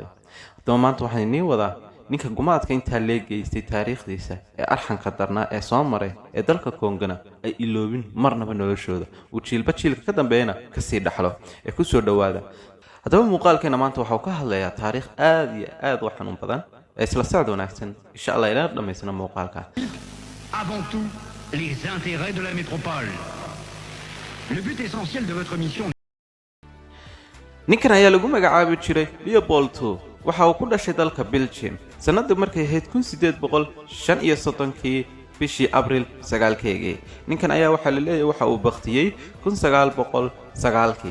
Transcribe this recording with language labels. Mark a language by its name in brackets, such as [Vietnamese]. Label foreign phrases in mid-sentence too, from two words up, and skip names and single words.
[Somali] haddaba maanta waxaan idin wadaa ninka gumaadka intaa leegeystay taariikhdiisa ee arxanka darnaa ee soo maray ee dalka Kongana ay iloobin marnaba noloshooda uu jiilba jiilka ka dambeeyna ka sii dhaxlo ee ku soo dhawaada. haddaba muuqaalkeena maanta waxa uu ka hadlayaa taariikh aad iyo aad u xanuun badan ee isla socod wanaagsan [Arabic] إن شاء الله [Somali] ilaa dhamaysana muuqaalka. [French] Avant tout, les intérêts de la métropole. Le but essentiel de votre mission. [Somali] ninkan ayaa lagu magacaabi jiray Leopold II. waxa uu ku dhashay dalka Belgium sanadii markay ahayd 1835 bishii Abriil 9keegii. ninkan ayaa waxa la leeyahay waxa uu baqtiyay 1909.